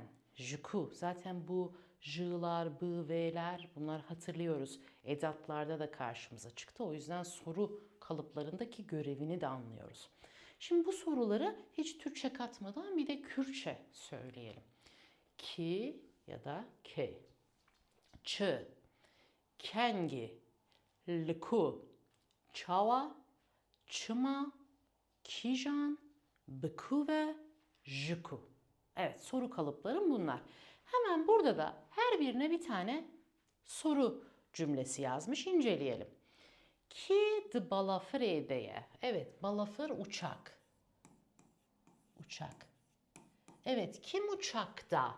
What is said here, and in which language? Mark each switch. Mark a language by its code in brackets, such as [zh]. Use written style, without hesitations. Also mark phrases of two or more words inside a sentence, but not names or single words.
[tr] Juku, zaten bu j'lar, b, v'ler bunlar hatırlıyoruz. Edatlarda da karşımıza çıktı. O yüzden soru kalıplarındaki görevini de anlıyoruz. Şimdi bu soruları hiç Türkçe katmadan bir de Kürtçe söyleyelim. Ki ya da ke. [ku] Ç, kengi, lku, çava, çıma, kijan, bekuve, juku. [tr] Evet, soru kalıplarım bunlar. Hemen burada da her birine bir tane soru cümlesi yazmış. İnceleyelim. [ku] Ki de balafredeye. [tr] Evet, balafır uçak. Uçak. Evet, kim uçakta?